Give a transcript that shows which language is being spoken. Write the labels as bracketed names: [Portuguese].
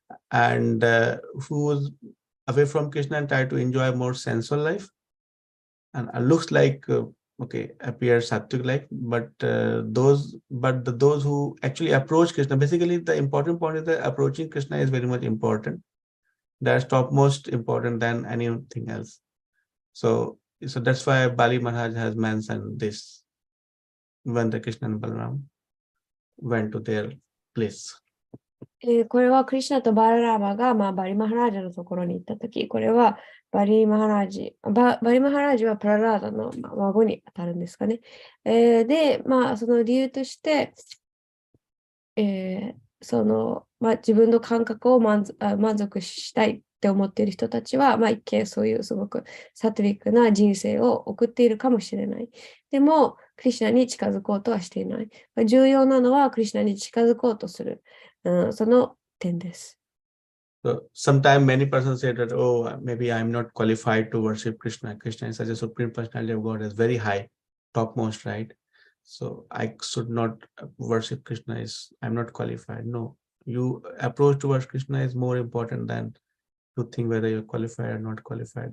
[English] And who was away from Krishna and tried to enjoy more sensual life, and looks like okay, appears sattvic life, but those who actually approach Krishna, basically the important point is that approaching Krishna is very much important. That's topmost important than anything else. So that's why Bali Maharaj has mentioned this when the Krishna and Balaram went to their place. [Japanese] これはクリシュナとバララーマが、バリマハラージャのところに行ったとき、これはバリマハラージはプララーダの孫に当たるんですかね。で、その理由として、自分の感覚を満足したいって思っている人たちは、一見そういうすごくサトリックな人生を送っているかもしれない。でも、クリシュナに近づこうとはしていない。重要なのはクリシュナに近づこうとする。その点です。 [English] So sometimes many persons say that, oh, maybe I'm not qualified to worship Krishna. Krishna is such a supreme personality of God, is very high, topmost, right? So I should not worship Krishna. I'm not qualified. No, you approach towards Krishna is more important than to think whether you're qualified or not qualified.